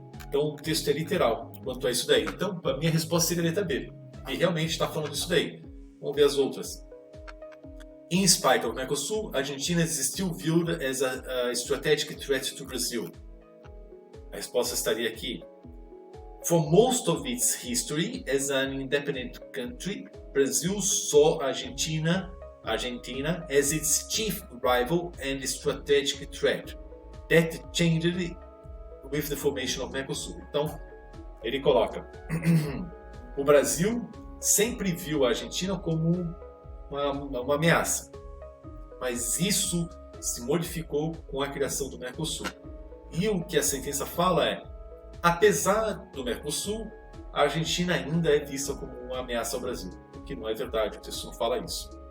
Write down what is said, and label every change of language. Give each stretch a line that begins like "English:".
Portuguese: Então o texto é literal quanto a isso daí. Então a minha resposta seria a letra B. E realmente está falando isso daí. Vamos ver as outras.
English: In spite of Mercosul, Argentina is still viewed as a strategic threat to Brazil.
Portuguese: A resposta estaria aqui.
English: For most of its history as an independent country, Brazil saw Argentina as its chief rival and strategic threat. That changed with the formation of Mercosul.
Portuguese: Então, ele coloca: o Brasil sempre viu a Argentina como uma ameaça, mas isso se modificou com a criação do Mercosul. E o que a sentença fala é: apesar do Mercosul, a Argentina ainda é vista como uma ameaça ao Brasil, o que não é verdade, o texto não fala isso.